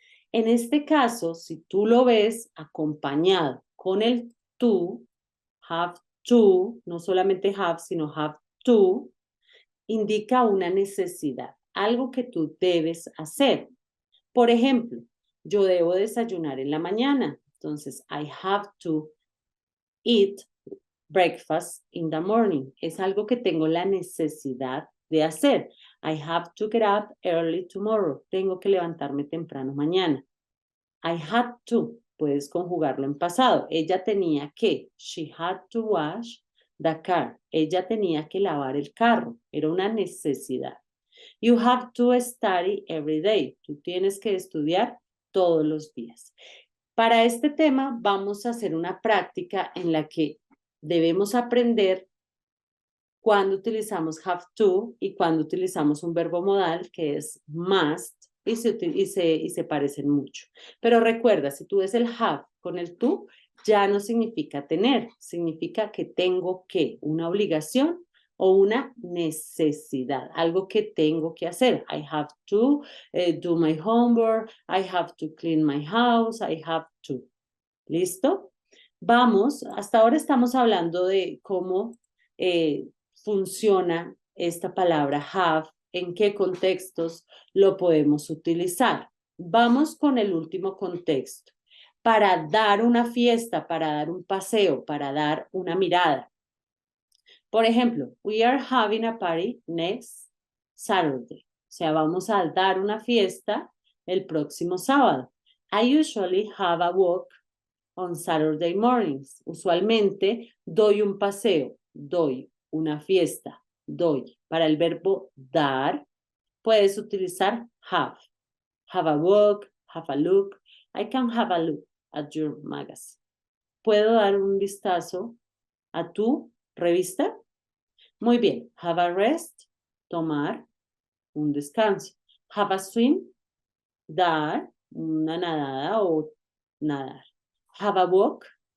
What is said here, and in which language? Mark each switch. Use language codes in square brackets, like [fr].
[es] En este caso, si tú lo ves acompañado con el to, have to, no solamente have, sino have to, indica una necesidad, algo que tú debes hacer. Por ejemplo, yo debo desayunar en la mañana, entonces [en] I have to eat breakfast in the morning. [es] Es algo que tengo la necesidad de hacer. [en] I have to get up early tomorrow. [es] Tengo que levantarme temprano mañana. [en] I had to. [es] Puedes conjugarlo en pasado. Ella tenía que. [en] She had to wash the car. [es] Ella tenía que lavar el carro. Era una necesidad. [en] You have to study every day. [es] Tú tienes que estudiar todos los días. Para este tema vamos a hacer una práctica en la que debemos aprender cuando utilizamos have to y cuando utilizamos un verbo modal que es must y se parecen mucho. Pero recuerda, si tú ves el have con el to, ya no significa tener, significa que tengo que, una obligación o una necesidad, algo que tengo que hacer. [en] I have to do my homework, I have to clean my house, I have to. [es] ¿Listo? Vamos, hasta ahora estamos hablando de cómo funciona esta palabra have, en qué contextos lo podemos utilizar. Vamos con el último contexto. Para dar una fiesta, para dar un paseo, para dar una mirada. Por ejemplo, [en] we are having a party next Saturday. [es] O sea, vamos a dar una fiesta el próximo sábado. [en] I usually have a walk on Saturday mornings. [es] Usualmente doy un paseo, doy una fiesta, doy. Para el verbo dar, puedes utilizar have. [en] Have a walk, have a look. I can have a look at your magazine. [es] ¿Puedo dar un vistazo a tu revista? Muy bien. [en] Have a rest, [es] tomar un descanso. [en] Have a swim, [es] dar una nadada o nadar. [en] Have a walk.